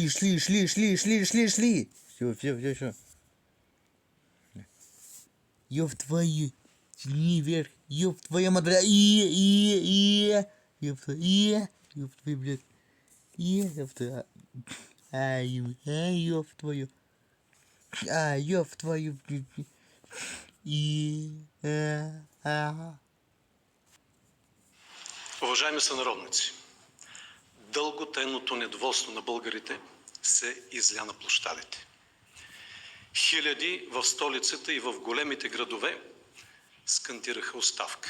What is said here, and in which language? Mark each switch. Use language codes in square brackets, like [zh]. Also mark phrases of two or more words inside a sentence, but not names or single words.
[ru] Все. Ёб твою. Тяни вверх. Ёб твою мадра. Ёб твою. Ёб твою, блядь. Ёб твою. Ёб твою. Ёб твою. [bg] Уважаеми сънародници, дълго тайното недоволство на българите се изля на площадите. Хиляди в столицата и в големите градове скандираха оставка.